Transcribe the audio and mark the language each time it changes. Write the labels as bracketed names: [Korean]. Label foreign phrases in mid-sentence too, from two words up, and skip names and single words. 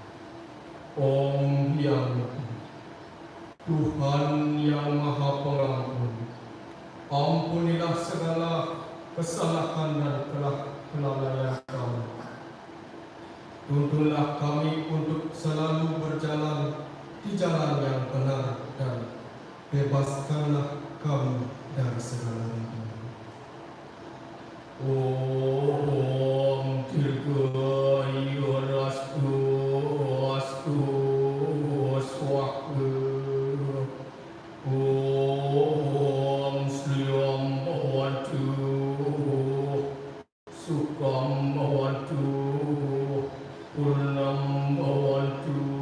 [Indonesian] Om Hyang Miti, Tuhan Yang Maha Pengampun, ampunilah segala kesalahan dan kelalaian kami. Tuntunlah kami untuk selalu berjalan di jalan yang benar dan bebaskanlah kami dari segala rintangan. [Sanskrit] Om Dirgaya Astu Swaha. Om Sriam Bhavantu, Sukham Bhavantu, Purnam Bhavantu.